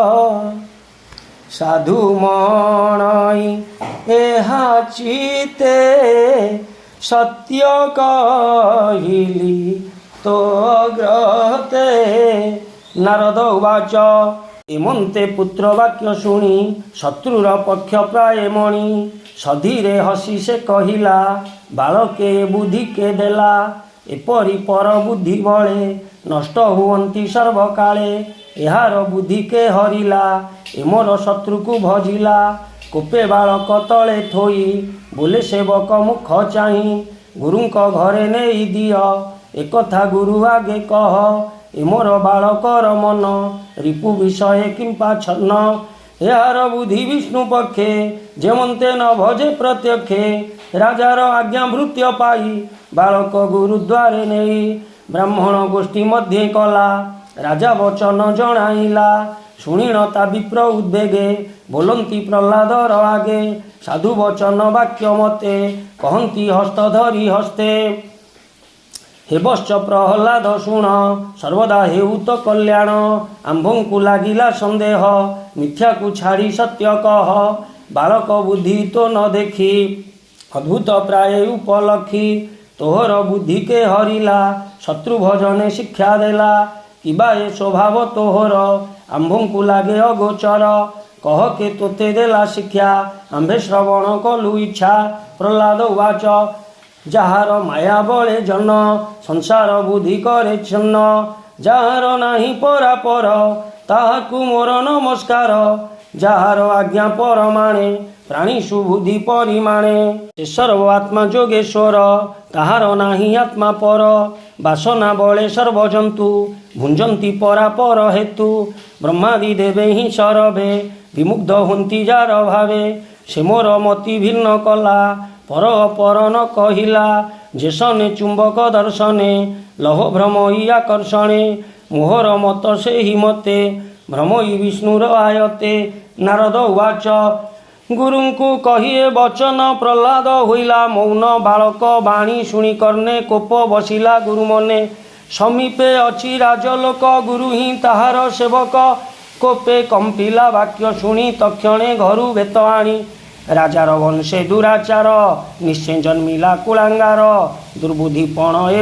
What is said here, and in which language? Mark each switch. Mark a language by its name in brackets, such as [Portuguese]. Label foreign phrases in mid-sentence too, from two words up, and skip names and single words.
[Odia] ସାଧୁ ମଣଇ ଏହା ଚିତେ ସତ୍ୟ କହିଲି ତୋ ଗ୍ରହତେ। ନାରଦ ଉବାଚ ଏମନ୍ତେ ପୁତ୍ର ବାକ୍ୟ ଶୁଣି ଶତ୍ରୁର ପକ୍ଷ ପ୍ରାୟ ମଣି। ସଧୀରେ ହସି ସେ କହିଲା ବାଳକେ ବୁଦ୍ଧି କେ ଦେଲା। ଏପରି ପର ବୁଦ୍ଧି ବଳେ ନଷ୍ଟ ହୁଅନ୍ତି ସର୍ବକାଳେ। ଏହାର ବୁଦ୍ଧି କେ ହରିଲା ଏ ମୋର ଶତ୍ରୁ କୁ ଭଜିଲା। କୋପେ ବାଳକ ତଳେ ଥୋଇ ବୋଲେ ସେବକ ମୁଖ ଚାହିଁ। ଗୁରୁଙ୍କ ଘରେ ନାହିଁ ଦିଅ ଏକଥା ଗୁରୁ ଆଗେ କହ ଏ ମୋର ବାଳକର ମନ ରିପୁ ବିଷୟ କିମ୍ପା ଛନ୍ନ ଯାର ବୁଦ୍ଧି ବିଷ୍ଣୁ ପକ୍ଷେ ଯେମନ୍ତେ ନ ଭଜେ ପ୍ରତ୍ୟକ୍ଷେ ରାଜାର ଆଜ୍ଞା ଭୃତ୍ୟ ପାଇ ବାଳକ ଗୁରୁଦ୍ୱାରେ ନାହିଁ ବ୍ରାହ୍ମଣ ଗୋଷ୍ଠୀ ମଧ୍ୟ କଲା ରାଜା ବଚନ ଜଣାଇଲା ଶୁଣିଣତା ବିପ୍ର ଉଦ୍ୱେଗେ ବୋଲନ୍ତି ପ୍ରହ୍ଲାଦର ଆଗେ ସାଧୁ ବଚନ ବାକ୍ୟ ମତେ କହନ୍ତି ହସ୍ତ ଧରି ହସ୍ତେ ହେବଶ୍ଚ ପ୍ରହ୍ଲାଦ ଶୁଣ ସର୍ବଦା ହେଉତ କଲ୍ୟାଣ ଆମ୍ଭଂ କୁ ଲାଗିଲା ସନ୍ଦେହ ମିଥ୍ୟା କୁ ଛାଡ଼ି ସତ୍ୟ କହ ବାଳକ ବୁଦ୍ଧି ତୋ ନ ଦେଖି ଅଦ୍ଭୁତ ପ୍ରାୟ ଉପଲକ୍ଷି ତୋହର ବୁଦ୍ଧି କେ ହରିଲା ଶତ୍ରୁ ଭଜନେ ଶିକ୍ଷା ଦେଲା କିବା ଏ ସ୍ୱଭାବ ତୋହର ଆମ୍ଭଂ କୁ ଲାଗେ ଅଗୋଚର କହ କେ ତୋତେ ଦେଲା ଶିକ୍ଷା ଆମ୍ଭେ ଶ୍ରବଣ କଲୁ ଇଚ୍ଛା ପ୍ରହ୍ଲାଦ ଉବାଚ ଯାର ମାୟା ବଳେ ଜନ ସଂସାର ବୁଦ୍ଧି କରେ ଛନ୍ନ ଯାର ନାହିଁ ପରାପର ତାହାକୁ ମୋର ନମସ୍କାର ଯାର ଆଜ୍ଞା ପରମାଣେ ପ୍ରାଣୀ ସୁବୁଦ୍ଧି ପରିମାଣେ ସେ ସର୍ବ ଆତ୍ମା ଯୋଗେଶ୍ୱର ତାହାର ନାହିଁ ଆତ୍ମା ପର ବାସନା ବଳେ ସର୍ବଜନ୍ତୁ ଭୁଞ୍ଜନ୍ତି ପରାପର ହେତୁ ବ୍ରହ୍ମାଦି ଦେବେ ହି ସରଭେ ବିମୁଗ୍ଧ ହନ୍ତି ଯାର ଭାବେ ସେ ମୋର ମତି ଭିନ୍ନ କଲା ପର ପର ନ କହିଲା ଯେସନେ ଚୁମ୍ବକ ଦର୍ଶନେ ଲହୋ ଭ୍ରମୟୀ ଆକର୍ଷଣେ ମୋହର ମତ ସେ ହି ମତେ ଭ୍ରମୟୀ ବିଷ୍ଣୁର ଆୟତେ ନାରଦ ଉବାଚ ଗୁରୁଙ୍କୁ କହିଏ ବଚନ ପ୍ରହ୍ଲାଦ ହୋଇଲା ମୌନ ବାଳକ ବାଣୀ ଶୁଣି କର୍ଣ୍ଣେ କୋପ ବସିଲା ଗୁରୁ ମନେ ସମୀପେ ଅଛି ରାଜଲୋକ ଗୁରୁ ହି ତାହାର ସେବକ କୋପେ କମ୍ପିଲା ବାକ୍ୟ ଶୁଣି ତକ୍ଷଣେ ଘରୁ ଭେତ ଆଣି ରାଜାର ବଂଶେ ଦୁରାଚାର ନିଶ୍ଚୟ ଜନ୍ମିଲା କୁଳାଙ୍ଗାର ଦୁର୍ବୁଦ୍ଧିପଣ ଏ